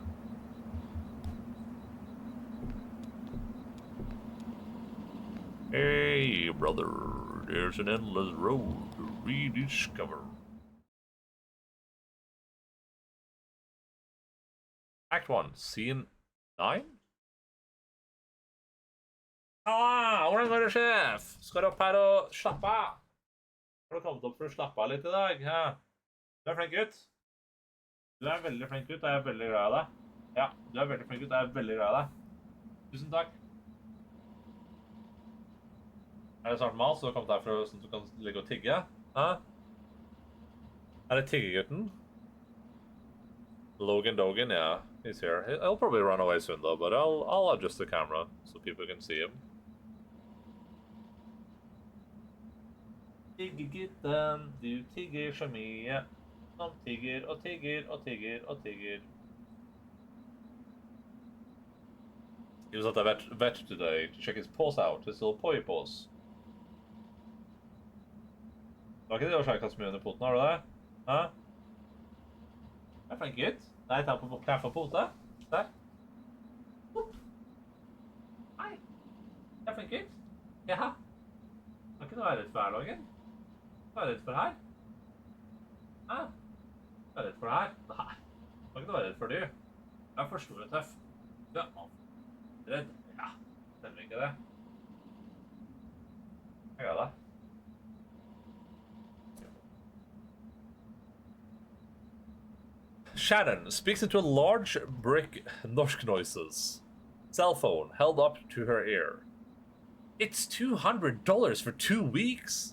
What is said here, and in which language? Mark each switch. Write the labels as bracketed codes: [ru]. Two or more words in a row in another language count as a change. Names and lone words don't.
[en] Hey, brother, there's an endless road to rediscover. Act 1, Scene 9? [no] Hvordan går det, sjef? Skal du opp her og slappe av? Har du kommet opp for å slappe av litt i dag? Ja. Du er flink gutt. Du er veldig flink gutt, og jeg er veldig glad i deg. Ja, du er veldig flink gutt, og jeg er veldig glad i deg. Tusen takk. Er det snart mat, så du har kommet her for sånn at du kan ligge og tigge? Hæ? Er det tiggegutten? [en] Logan Dogan, yeah, he's here. He'll probably run away soon though, but I'll adjust the camera so people can see him. [no] Tiggergutten, du tigger så mye. Som tigger og tigger og tigger og tigger. [en] He was at the vet today to check his paws out, his little poi paws. [no] Var ikke det å sjekke så mye under poten, har du det? Hæ? Jeg er flink gutt. Nei, ta på knær for pote. Der. Hei. Jeg er flink gutt. Ja. Kan ikke du være redd for her, Loggen? Hva er du redd for her? Hæ? Hva er du redd for her? Nei. Kan ikke du være redd for du? Jeg er for stor og tøff. Ja. Redd? Ja. Stemmer ikke det? Jeg er det. [en] Shannon speaks into a large brick norsk noises. Cell phone held up to her ear. It's $200 for 2 weeks?